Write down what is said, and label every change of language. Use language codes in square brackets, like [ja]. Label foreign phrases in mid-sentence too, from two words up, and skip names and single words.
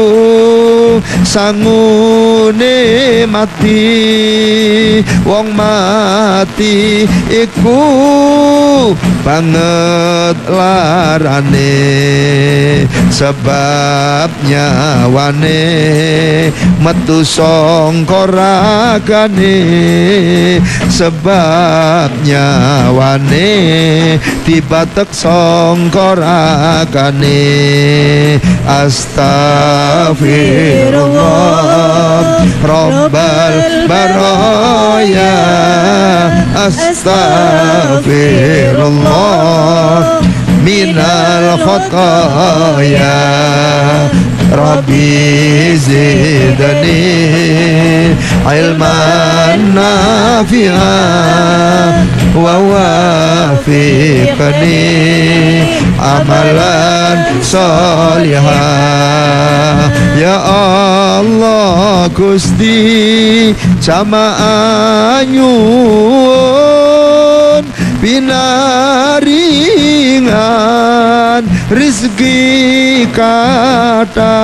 [jv] sangune mati, wong mati iku banget larane, sebab nyawane metu sangka ragane, sebab nyawane dibatek sangka ragane. [ar] أستغفر الله رب البرايا، أستغفر الله من الخطايا رب زدني علما نافعا ووفقني عملا صالحا. [jv] Ya Allah Gusti jamaah nyuwun pinaringan rizki kata.